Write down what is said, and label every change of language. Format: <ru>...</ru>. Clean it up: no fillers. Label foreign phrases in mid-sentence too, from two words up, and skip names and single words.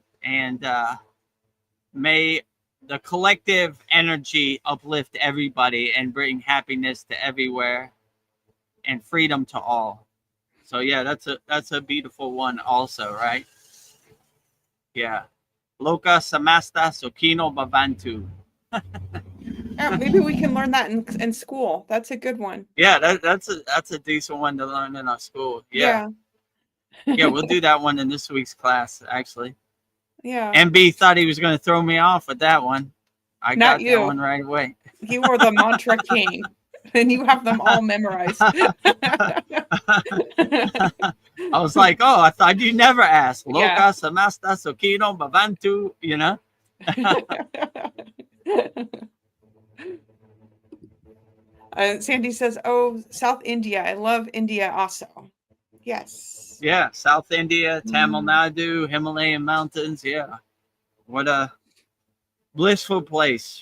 <en>And may the collective energy uplift everybody and bring happiness to everywhere and freedom to all. So yeah, that's a beautiful one also, right? Yeah.</en> <sa>Loka samasta sokino bhavantu.</sa> <en>Yeah, maybe we can learn that in school. That's a good one. Yeah, that's a decent one to learn in our school. Yeah. Yeah, we'll do that one in this week's class, actually. Yeah. MB thought he was going to throw me off with that one. I got that one right away. You are the mantra king, and you have them all memorized. I was like, oh, I thought you never asked.</en> <sa>Loka samasta sokino bhavantu,</sa> <en>you know? Sandy says, oh, South India. I love India also. Yes. Yeah, South India, Tamil Nadu, Himalayan mountains. Yeah. What a blissful place.</en>